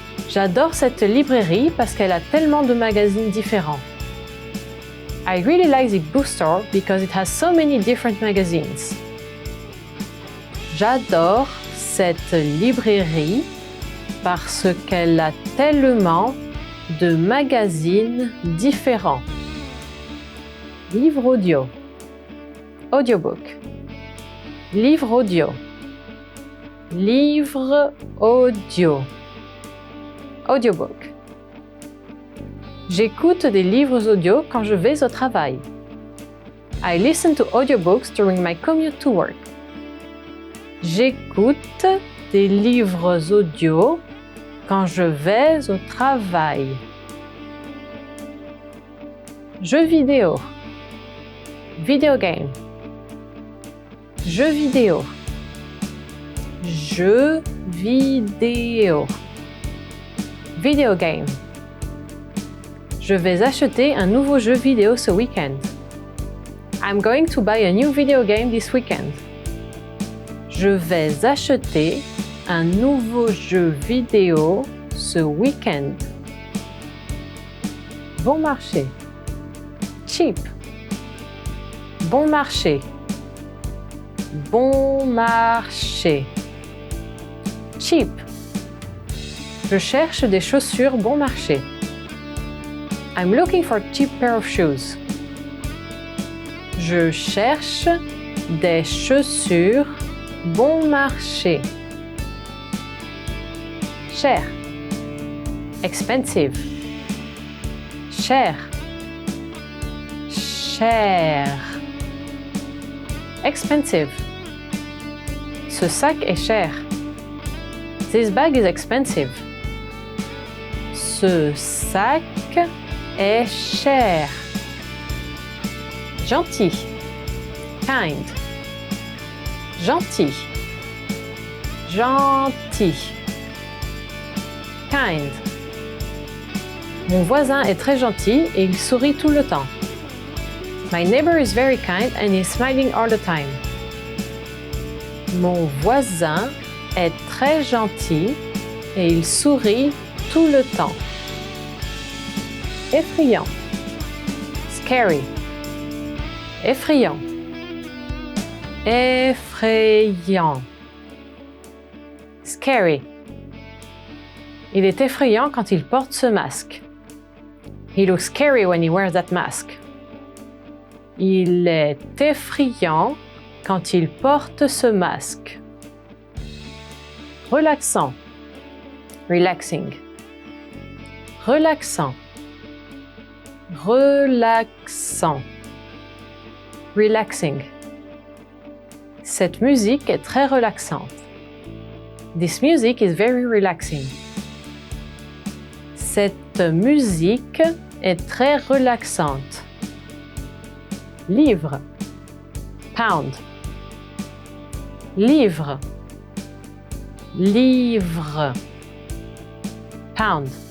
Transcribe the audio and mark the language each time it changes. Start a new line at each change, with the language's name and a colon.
French: J'adore cette librairie parce qu'elle a tellement de magazines différents.
English: I really like the bookstore because it has so many different magazines.
French: J'adore cette librairie parce qu'elle a tellement de magazines différents. Livre audio. Audiobook. Livre audio. Livre audio. Audiobook. J'écoute des livres audio quand je vais au travail.
English: I listen to audiobooks during my commute to work.
French: J'écoute des livres audio quand je vais au travail. Jeux vidéo. Video game. Jeux vidéo. Jeux vidéo. Video game. Je vais acheter un nouveau jeu vidéo ce week-end.
English: I'm going to buy a new video game this weekend.
French: Je vais acheter un nouveau jeu vidéo ce week-end. Bon marché. Cheap. Bon marché. Bon marché. Cheap. Je cherche des chaussures bon marché.
English: I'm looking for a cheap pair of shoes.
French: Je cherche des chaussures bon marché. Cher. Expensive. Cher. Cher. Expensive. Ce sac est cher.
English: This bag is expensive.
French: Ce sac est cher. Gentil. Kind. Gentil. Gentil. Kind. Mon voisin est très gentil et il sourit tout le temps.
English: My neighbor is very kind and is smiling all the time.
French: Mon voisin est très gentil et il sourit tout le temps. Effrayant. Scary. Effrayant. Effrayant. Scary. Il est effrayant quand il porte ce masque.
English: He looks scary when he wears that mask.
French: Il est effrayant quand il porte ce masque. Relaxant. Relaxing. Relaxant. Relaxant. Relaxing. Cette musique est très relaxante.
English: This music is very relaxing.
French: Cette musique est très relaxante. Livre. Pound. Livre. Livre. Pound.